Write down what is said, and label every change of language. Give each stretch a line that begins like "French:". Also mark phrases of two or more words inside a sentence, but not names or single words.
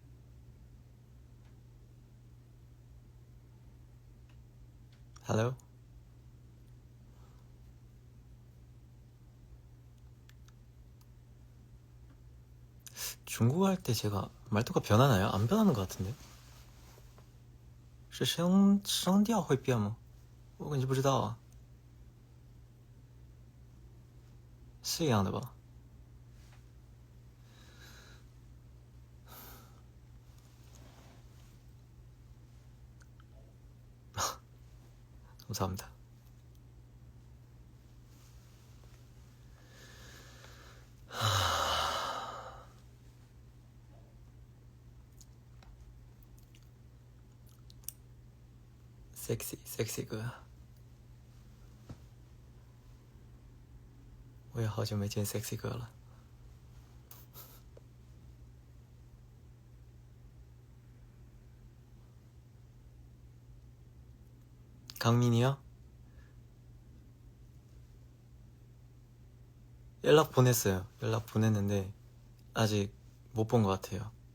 English: Hello?
Korean: 중국어 할 때 제가 말투가 변하나요? 안 변하는 것 같은데?
Chinese: 是声调会变吗？我感觉不知道啊。是一样的吧？
Korean: 감사합니다.
Chinese: 섹시 哥，我也好久没见 섹시哥了。
Korean: 강민이요? 연락 보냈어요. 연락 보냈는데 아직 못 본 것 같아요.